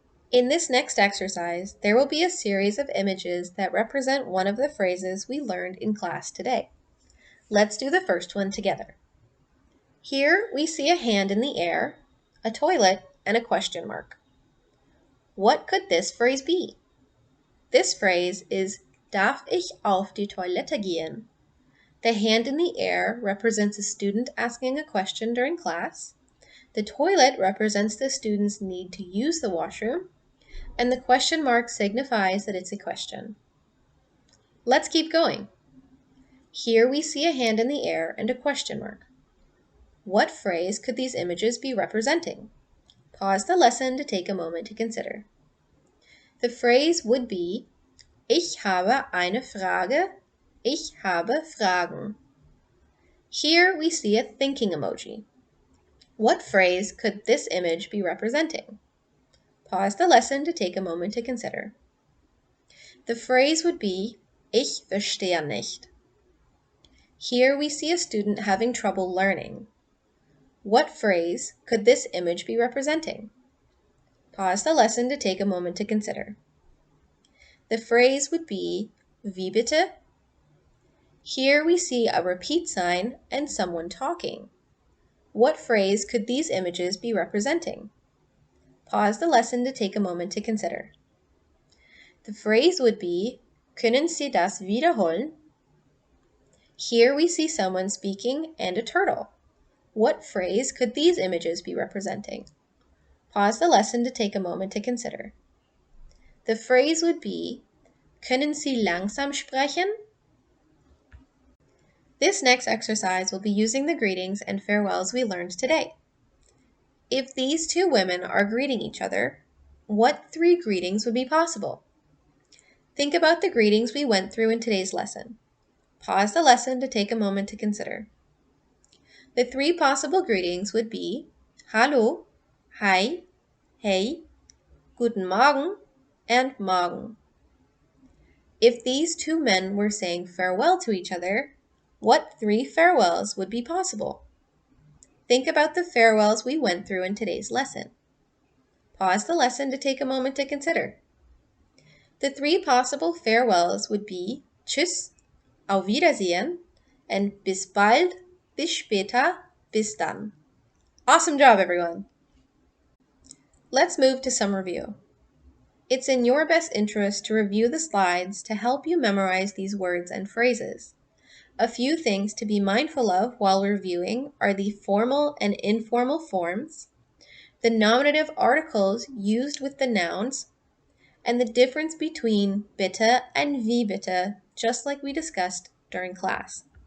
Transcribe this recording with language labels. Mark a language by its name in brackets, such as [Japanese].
[English] In this next exercise, there will be a series of images that represent one of the phrases we learned in class today. Let's do the first one together. Here we see a hand in the air, a toilet, and a question mark. What could this phrase be? This phrase is [German] Darf ich auf die Toilette gehen? [English] The hand in the air represents a student asking a question during class. The toilet represents the student's need to use the washroom. And the question mark signifies that it's a question. Let's keep going. Here we see a hand in the air and a question mark. What phrase could these images be representing? Pause the lesson to take a moment to consider. The phrase would be, [German] Ich habe eine Frage. Ich habe Fragen. [English] Here we see a thinking emoji. What phrase could this image be representing? Pause the lesson to take a moment to consider. The phrase would be, [German] Ich verstehe nicht. [English] Here we see a student having trouble learning. What phrase could this image be representing? Pause the lesson to take a moment to consider. The phrase would be, [German] Wie bitte? [English] Here we see a repeat sign and someone talking. What phrase could these images be representing? Pause the lesson to take a moment to consider. The phrase would be, [German] Können Sie das wiederholen? [English] Here we see someone speaking and a turtle. What phrase could these images be representing? Pause the lesson to take a moment to consider. The phrase would be, [German] Können Sie langsam sprechen? [English] This next exercise will be using the greetings and farewells we learned today. If these two women are greeting each other, what three greetings would be possible? Think about the greetings we went through in today's lesson. Pause the lesson to take a moment to consider. The three possible greetings would be Hallo, Hi, Hey, Guten Morgen, and Morgen. If these two men were saying farewell to each other, what three farewells would be possible? Think about the farewells we went through in today's lesson. Pause the lesson to take a moment to consider. The three possible farewells would be Tschüss, Auf Wiedersehen, and [German] Bis bald, bis später, bis dann. [English] Awesome job, everyone! Let's move to some review. It's in your best interest to review the slides to help you memorize these words and phrases. A few things to be mindful of while reviewing are the formal and informal forms, the nominative articles used with the nouns, and the difference between bitte and wie bitte, just like we discussed during class.